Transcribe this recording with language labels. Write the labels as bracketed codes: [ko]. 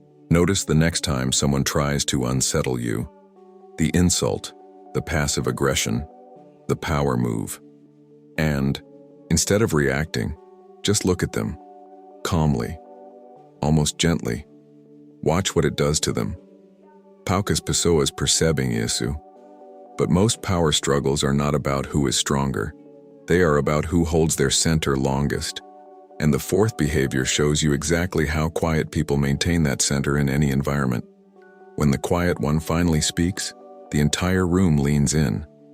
[en] Notice the next time someone tries to unsettle you. The insult, the passive aggression, the power move. And, instead of reacting, just look at them, calmly, almost gently. Watch what it does to them. [pt] Poucas pessoas percebem isso. [en] But most power struggles are not about who is stronger. They are about who holds their center longest. And the 4th behavior shows you exactly how quiet people maintain that center in any environment. When the quiet one finally speaks, the entire room leans in.